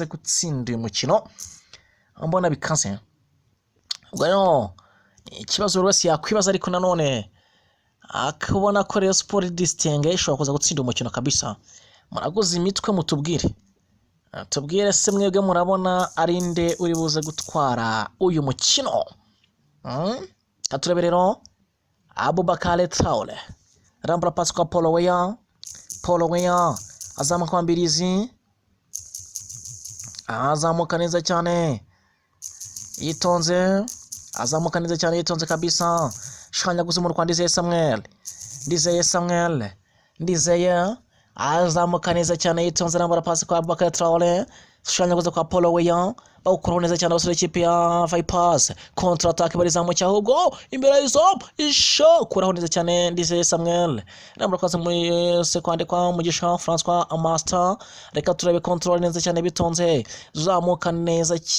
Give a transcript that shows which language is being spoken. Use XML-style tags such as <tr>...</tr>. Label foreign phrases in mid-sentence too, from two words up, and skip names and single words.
<rw>gutsinda uyu mukino mbona bikanse ubwo rero ikibazo rwose yakwibaza ariko nanone akabona ko Rayon Sport distinga ishobora kuza gutsinda umukino kabisa muraguze imitwe mutubwire tubwire se mwebwe murabona ari nde uri buze gutwara uyu mukino katurebe rero Abubakar Traore rambura pass kwa Paul Weah azamuka kwa Mbirizi azamuka neza cyane yitonze kabisa shanyaguza mu Rwanda Ndizeye Samuel azamuka neza cyane yitonze rambura pass kwa Abubakar Traore shanyaguza kwa Paul Weah bawukuraho neza cyane abasore ikipe ya Vipers</rw> <fr>kontra attaque</fr> <rw>barizamuka ahubwo imbere y'izo isho kuraho neza cyane Ndizeye Samuel rambura kwaza mu seconde kwa Mugisha François Master reka turebe control neza cyane bitonze zamuka neza</rw>